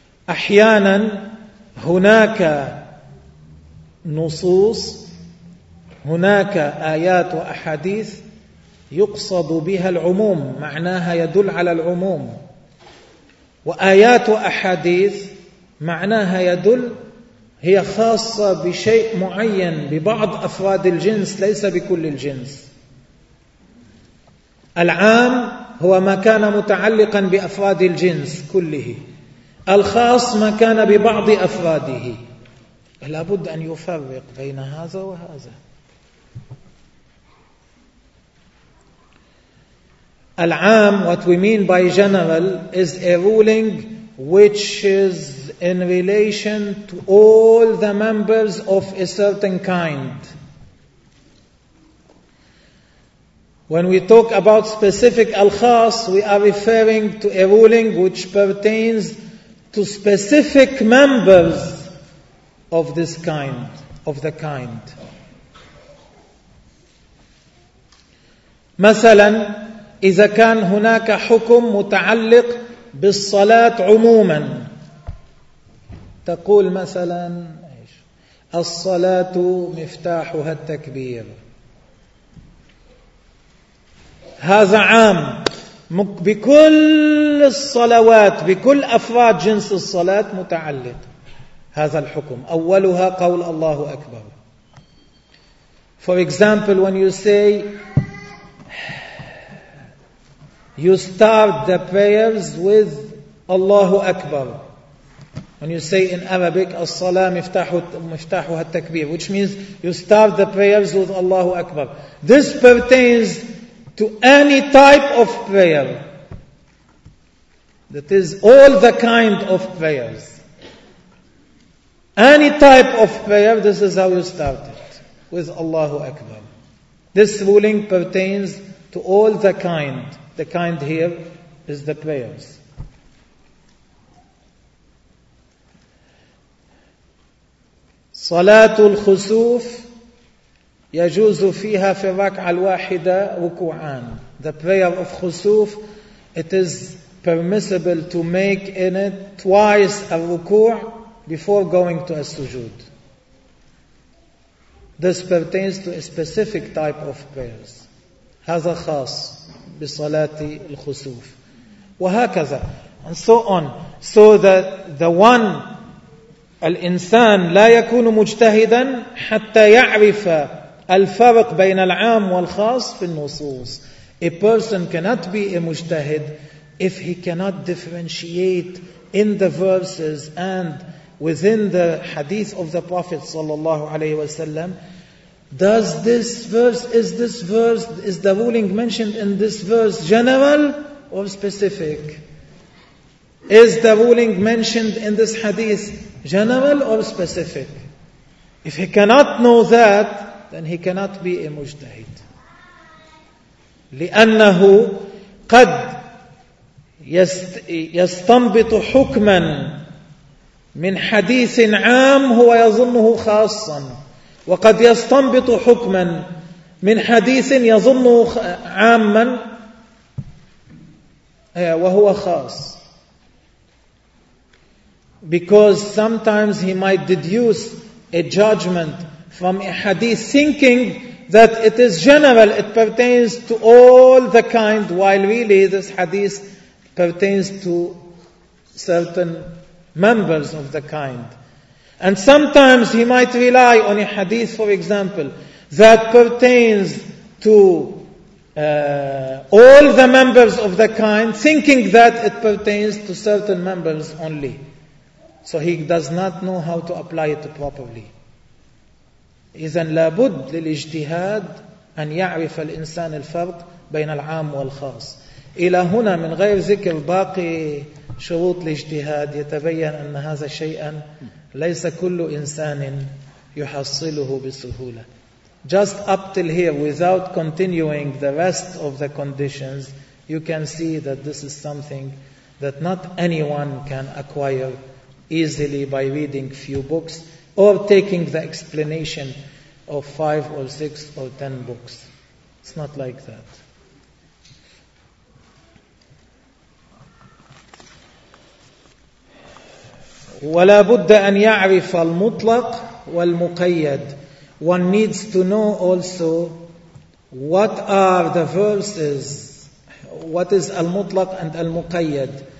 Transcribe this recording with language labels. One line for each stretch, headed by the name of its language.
Arabic: أحيانا هناك نصوص، هناك آيات وأحاديث يقصد بها العموم، معناها يدل على العموم، وآيات وأحاديث معناها يدل هي خاصة بشيء معين، ببعض أفراد الجنس ليس بكل الجنس. العام هو ما كان متعلقا بأفراد الجنس كله، الخاص ما كان ببعض أفراده. لابد أن يفرق بين هذا وهذا.
English: العام, what we mean by general, is a ruling which is in relation to all the members of a certain kind. When we talk about specific al-khas, we are referring to a ruling which pertains to specific members of this kind, of the kind.
Arabic: مثلا إذا كان هناك حكم متعلق بالصلاة عموما, تقول مثلا الصلاة مفتاحها التكبير, هذا عام بكل الصلوات, بكل أفراد جنس الصلاة متعلق هذا الحكم, أولها قول الله أكبر.
English: For example, when you say, you start the prayers with الله أكبر. When you say in Arabic,
Arabic: الصلاة مفتاحها التكبير,
English: which means you start the prayers with الله أكبر. This pertains to any type of prayer. That is all the kind of prayers. Any type of prayer, this is how you start it, with Allahu Akbar. This ruling pertains to all the kind. The kind here is the prayers.
Arabic: Salatul Khusuf يجوز فيها في الركعة الواحدة ركوعان.
English: The prayer of Khusuf, it is permissible to make in it twice a ruku' before going to a sujood. This pertains to a specific type of prayers.
Arabic: هذا خاص بصلاة الخسوف. وهكذا.
English: And so on. So that the one,
Arabic: الإنسان لا يكون مجتهدا حتى يعرف الفرق بين العام والخاص في النصوص.
English: A person cannot be a مجتهد if he cannot differentiate in the verses and within the hadith of the Prophet sallallahu alayhi wa sallam, does this verse, is this verse, is the ruling mentioned in this verse general or specific? Is the ruling mentioned in this hadith general or specific? If he cannot know that, then he cannot be a mujtahid.
Arabic: لأنه قد يستنبط حكما من حديث عام هو يظنه خاصا, وقد يستنبط حكما من حديث يظنه عاما وهو خاص.
English: Because sometimes he might deduce a judgment from a hadith thinking that it is general, it pertains to all the kind, while really this hadith pertains to certain members of the kind. And sometimes he might rely on a hadith, for example, that pertains to all the members of the kind, thinking that it pertains to certain members only. So he does not know how to apply it properly.
Arabic: إذن لابد للاجتهاد أن يعرف الإنسان الفرق بين العام والخاص. إلى هنا من غير ذكر باقي شروط الاجتهاد يتبين أن هذا شيئا ليس كل إنسان يحصله بسهولة.
English: Just up till here, without continuing the rest of the conditions, you can see that this is something that not anyone can acquire easily by reading few books or taking the explanation of 5 or 6 or 10 books. It's not like that.
Arabic: ولا بد أن يعرف المطلق والمقيد.
English: One needs to know also what are the verses, what is المطلق and المقيد.